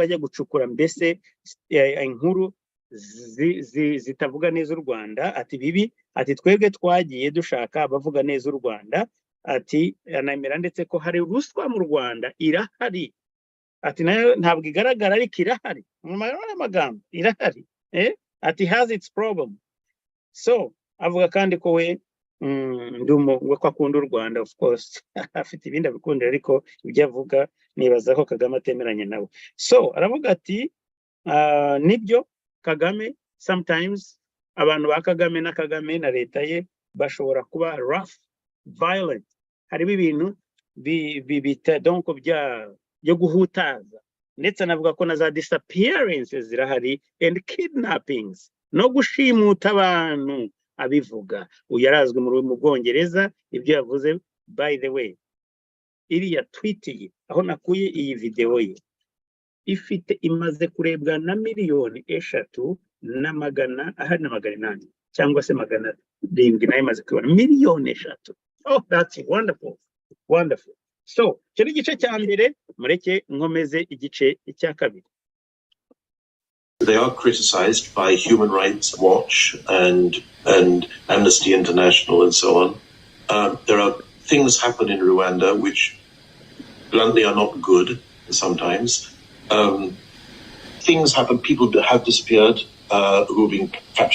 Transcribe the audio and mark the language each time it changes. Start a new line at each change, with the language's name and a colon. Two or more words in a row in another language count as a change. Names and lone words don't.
Kinyarwanda: ajya gucukura mbese inkuru zitavuga neza u Rwanda ati bibi ati twebwe twagiye dushaka abavuga neza u Rwanda ati anamera ndetse ko hari ruswa mu Rwanda irahari ati nayo ntabwo igaragara ariko irahari mu magambo irahari ati
English: has its problem
Kinyarwanda: so avuga kandi ko we we ko akunda u Rwanda
English: of course
Kinyarwanda: afite ibindi abikundira ariko ibyo avuga nibaza ko Kagame atemeranya nawe so aravuga ati nibyo Kagame sometimes abantu ba Kagame na leta ye bashobora kuba
English: rough violent
Kinyarwanda: harimo ibintu bita donc byo guhutaza ndetse anavuga ko na za disappearances zirahari
English: and kidnappings
Kinyarwanda: no gushimuta abantu abivuga uyarazwe mu Bwongereza ibyo yavuze
English: by the way
Kinyarwanda: iriya tweet ye aho nakuye iyi video ye imaze kurebwa na 3,300,800 cyangwa se 700 nayo imaze kubona 3,000,000
English: oh that's wonderful
Kinyarwanda: so cyo igice cya mbere mureke nkomeze igice cya kabiri.
English: They are criticized by Human Rights Watch and Amnesty International and so on. There are things happen in Rwanda which bluntly are not good sometimes. Things happen, people have disappeared, who have been captured.